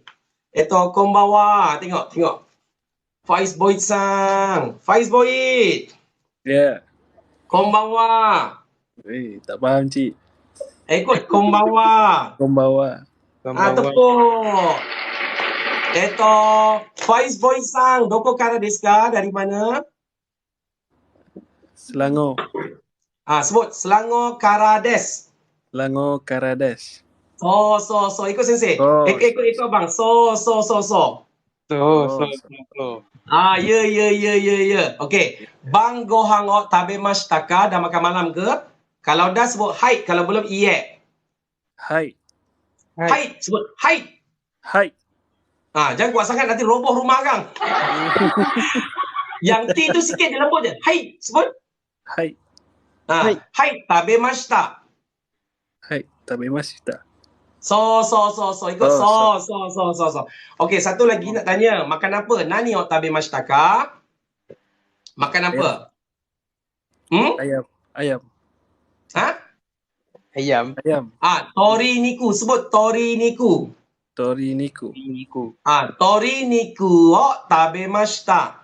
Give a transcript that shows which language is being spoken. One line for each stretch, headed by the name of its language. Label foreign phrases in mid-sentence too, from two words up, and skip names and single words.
Malay: Itu konbawa. Tengok. Faiz Boyd sang. Faiz Boyd. Ya. Konbawa. Tak faham, Cik. Ikut konbawa. Konbawa. Tepuk. Itu Faiz Boyd sang.
Japanese: どこからですか?
Malay: Dari mana? Selangor. Sebut Selangor Karades. Selangor Karades. So. Ikut sensei. Ikut abang. So. Ya. Okey.
Japanese: 晩ご飯を食べましたか?
Malay: Dah makan malam ke? Kalau dah sebut hai, kalau belum iye. Hai. Sebut hai. Hai. Jangan kuat sangat nanti roboh rumah kang. Yang T tu sikit dia lembut je. Hai, sebut. Hai.
Japanese: はい、食べました. はい、食べました.
Malay: So. Ikut so. Okey, satu lagi nak tanya. Makan apa?
Japanese: 何を食べましたか?
Malay: Makan apa? Ayam. Ayam. Toriniku. Sebut toriniku. Toriniku
Japanese: を食べました.